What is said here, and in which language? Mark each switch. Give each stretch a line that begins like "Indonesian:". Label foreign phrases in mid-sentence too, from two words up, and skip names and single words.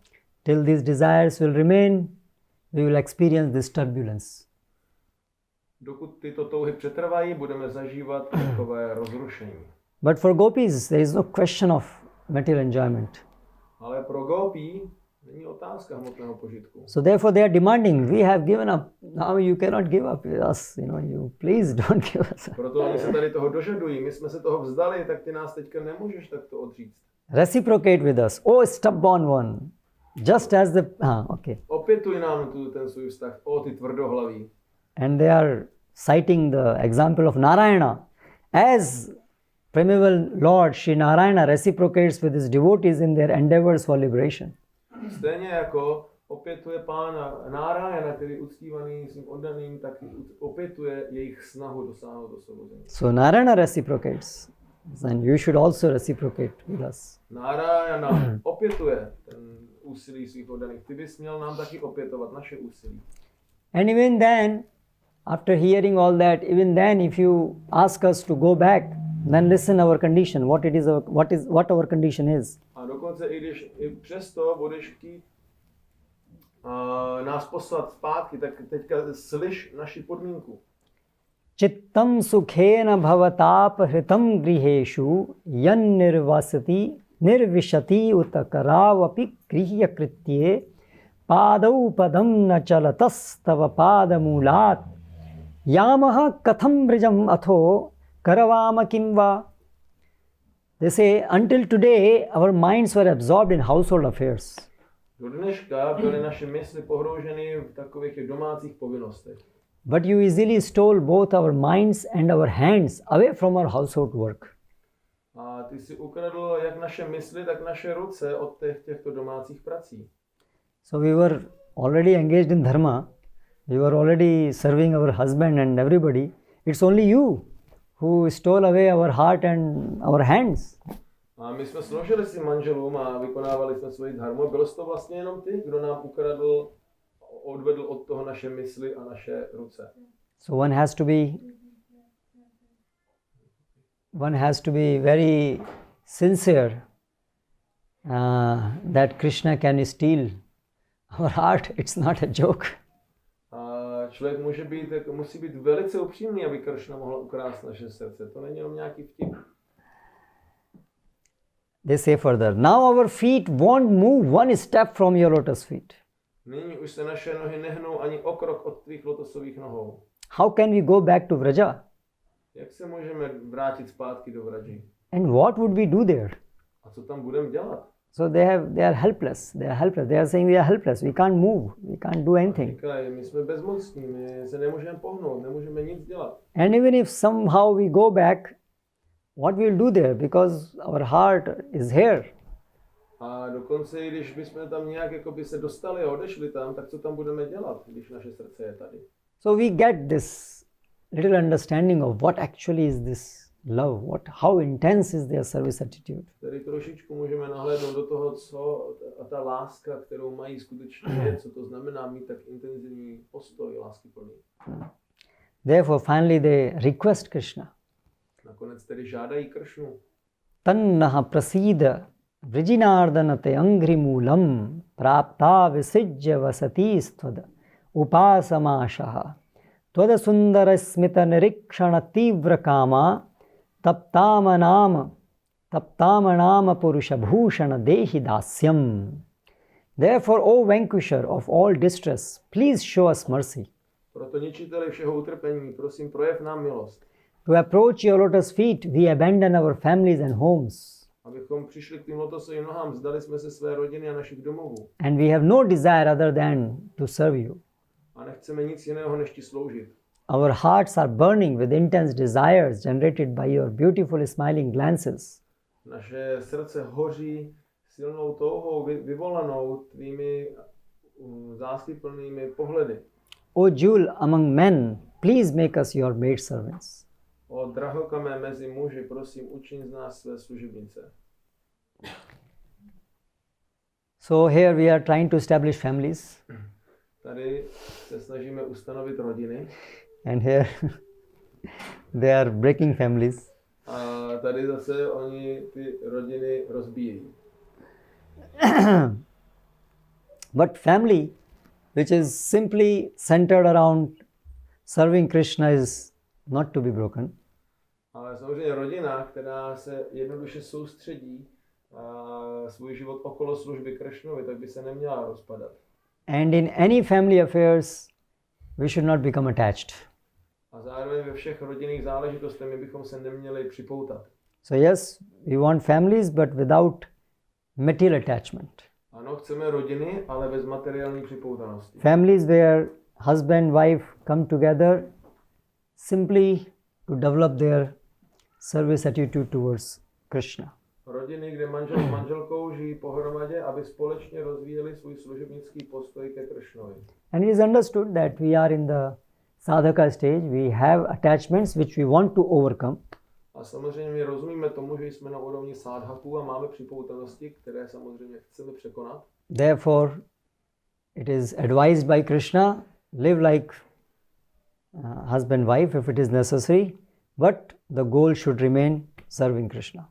English: Till these desires will remain, we will experience this turbulence.
Czech: Dokud tyto touhy přetrvají, budeme zažívat takové rozrušení.
English: But for gopis, there is no question of material enjoyment.
Czech: Ale pro gopí není otázka hmotného požitku.
English: So therefore they are demanding, we have given up, now you cannot give up with us, you please don't give us.
Czech: Proto oni se tady toho dožadují, my jsme se toho vzdali, tak ty nás teďka nemůžeš takto odříct.
English: Reciprocate with us, oh stubborn one, just as the, okay.
Czech: Opětuj nám ten svůj vztah, o ty tvrdohlaví.
English: And they are citing the example of Narayana. As primeval Lord Sri Narayana reciprocates with his devotees in their endeavors for liberation.
Czech: Stejně jako opětuje pána Narayana, který uctívaný svým oddaným, tak opětuje jejich snahu dosáhnout osvobození.
English: So Narayana reciprocates, and you should also reciprocate with us.
Czech: Narayana opětuje ten úsilí svých oddaných. Ty bys měl nám taky opětovat naše úsilí.
English: And even then, After hearing all that, even then, if you ask us to go back, then listen our condition, what our condition is.
Czech: A dokonce i když i přesto budeš chtít nás poslat zpátky, tak teďka slyš naši podmínku.
Sanskrit: चित्तं सुखेन भवतापहृतं गृहेषु यन् निर्विशति उतकरावपि गृह्य कृत्ये पादौ पदं न चलतस् तव पादमूलात् यामः कथं व्रजम् अथो करवाम किंवा.
English: They say, until today, our minds were absorbed in household affairs.
Czech: Do dneška byly naše mysli pohrouženy v takových těch domácích povinnostech.
English: But you easily stole both our minds and our hands away from our household work.
Czech: A ty si ukradl jak naše mysli, tak naše ruce od těchto domácích prací.
English: So we were already engaged in dharma. We were already serving our husband and everybody. It's only you who stole away our heart and our hands.
Czech: A my jsme sloužili si manželům a vykonávali jsme svoji dharmu. Bylo to vlastně jenom ty, kdo nám odvedl od toho naše mysli a naše ruce.
English: So one has to be very sincere that Krishna can steal our heart. It's not a joke.
Czech: A člověk musí být velice upřímný, aby Krishna mohl ukrást naše srdce. To není jenom nějaký vtip.
English: They say further, now our feet won't move one step from your lotus feet.
Czech: Nyní už se naše nohy nehnou ani o krok od tvých lotosových nohou.
English: How can we go back to Vraja?
Czech: Jak se můžeme vrátit zpátky do Vraji?
English: And what would we do there?
Czech: A co tam budeme dělat?
English: So they are helpless. They are saying we are helpless. We can't move. We can't do anything.
Czech: Říkají, my jsme bezmocní, my se nemůžeme pohnout, nemůžeme nic dělat.
English: And even if somehow we go back, what we'll do there? Because our heart is here.
Czech: A dokonce i když bychom tam nějak jako by se dostali a odešli tam, tak co tam budeme dělat, když naše srdce je tady?
English: So we get this little understanding of what actually is this love, how intense is their service attitude.
Czech: Tady trošičku můžeme nahlédnout do toho, co ta láska, kterou mají skutečně, co to znamená mít tak intenzivní postoj láskyplný.
English: Therefore finally they request Krishna.
Czech: Nakonec tedy žádají Kršnu.
Sanskrit: तन्नः प्रसीद वृजिनार्दनते अङ्घ्रिमूलं प्राप्ता विसृज्य वसति स्त्वद उपासनाशाः त्वद सुन्दर स्मित निरीक्षण तीव्र काम तप्तमनाम पुरुष भूषण देहि दास्यम्.
English: Therefore, O vanquisher of all distress, please show us mercy.
Czech: Proto ničiteli všeho utrpení, prosím, projev nám milost.
English: To approach your lotus feet, we abandon our families and homes.
Czech: Abychom přišli k tým lotosovým nohám, vzdali jsme se své rodiny a našich domovů.
English: And we have no desire other than to serve you.
Czech: A nechceme nic jiného, než ti sloužit.
English: Our hearts are burning with intense desires generated by your beautiful smiling glances.
Czech: Naše srdce hoří silnou touhou vyvolanou tvými zásliplnými pohledy.
English: O jewel among men, please make us your maidservants.
Czech: O drahokamé mezi muži, prosím, učiň z nás své služebnice.
English: So here we are trying to establish families.
Czech: Tady se snažíme ustanovit rodiny.
English: And here they are breaking families.
Czech: A tady zase oni ty rodiny rozbíjejí.
English: But family, which is simply centered around serving Krishna, is not to be broken.
Czech: Ale samozřejmě rodina, která se jednoduše soustředí svůj život okolo služby Kršnovi, tak by se neměla rozpadat.
English: And in any family affairs, we should not become attached.
Czech: A zároveň ve všech rodinných záležitostech my bychom se neměli připoutat.
English: So yes, we want families, but without material attachment.
Czech: Ano, chceme rodiny, ale bez materiální připoutanosti.
English: Families where husband, wife come together simply to develop their service attitude towards Krishna.
Czech: Rodiny, kde manžel s manželkou žijí pohromadě, aby společně rozvíjeli svůj služebnický postoj ke Kršnovi.
English: And it is understood that we are in the sadhaka stage, we have attachments which we want to overcome.
Czech: A samozřejmě my rozumíme tomu, že jsme na úrovni sádhaků a máme připoutanosti, které samozřejmě chceme překonat.
English: Therefore, it is advised by Krishna, live like husband, wife if it is necessary, but the goal should remain serving Krishna.